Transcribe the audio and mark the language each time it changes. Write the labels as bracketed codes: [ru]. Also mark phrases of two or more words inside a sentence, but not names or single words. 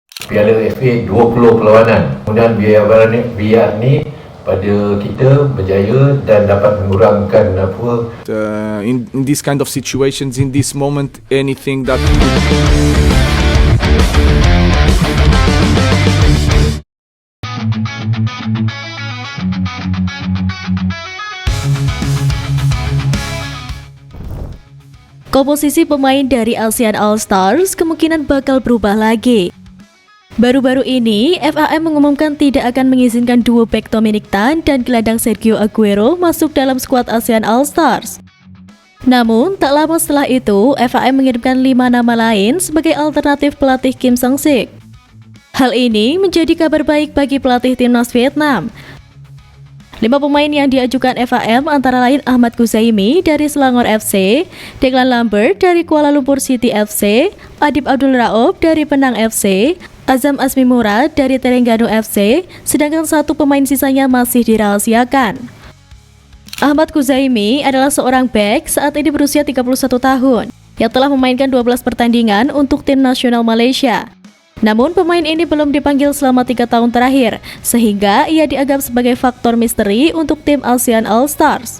[ms] Piala FA 20 perlawanan. Kemudian biar ni pada kita berjaya dan dapat mengurangkan [en] in this kind of situations, in this moment, anything that [id] komposisi pemain dari ASEAN All-Stars kemungkinan bakal berubah lagi. Baru-baru ini, FAM mengumumkan tidak akan mengizinkan duo bek Dominic Tan dan gelandang Sergio Aguero masuk dalam skuad ASEAN All-Stars. Namun, tak lama setelah itu, FAM mengirimkan 5 nama lain sebagai alternatif pelatih Kim Sang-sik. Hal ini menjadi kabar baik bagi pelatih timnas Vietnam. 5 pemain yang diajukan FAM antara lain Ahmad Kuzaimi dari Selangor FC, Declan Lambert dari Kuala Lumpur City FC, Adib Abdul Raouf dari Penang FC, Azam Asmi Murad dari Terengganu FC, sedangkan 1 pemain sisanya masih dirahasiakan. Ahmad Kuzaimi adalah seorang bek saat ini berusia 31 tahun, yang telah memainkan 12 pertandingan untuk tim nasional Malaysia. Namun pemain ini belum dipanggil selama 3 tahun terakhir, sehingga ia dianggap sebagai faktor misteri untuk tim ASEAN All-Stars.